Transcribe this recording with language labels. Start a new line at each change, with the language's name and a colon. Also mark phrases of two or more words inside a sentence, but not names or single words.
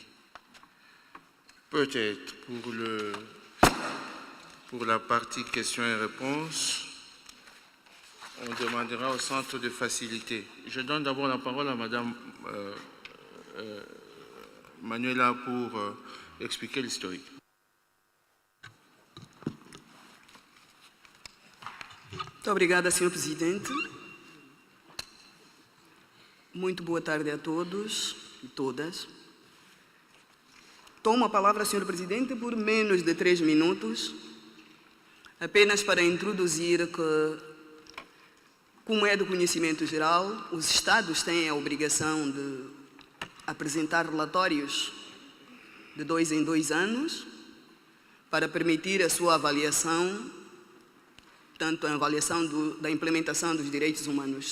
French: Peut-être pour la partie questions et réponses, on demandera au centre de facilité. Je donne d'abord la parole à Madame Manuela pour expliquer l'historique.
Portuguese: Muito obrigada, Sr. Presidente. Muito boa tarde a todos e todas. Tomo a palavra, Sr. Presidente, por menos de 3 minutos, apenas para introduzir que, como é do conhecimento geral, os Estados têm a obrigação de apresentar relatórios de 2 em 2 anos para permitir a sua avaliação, tanto a avaliação da implementação dos direitos humanos.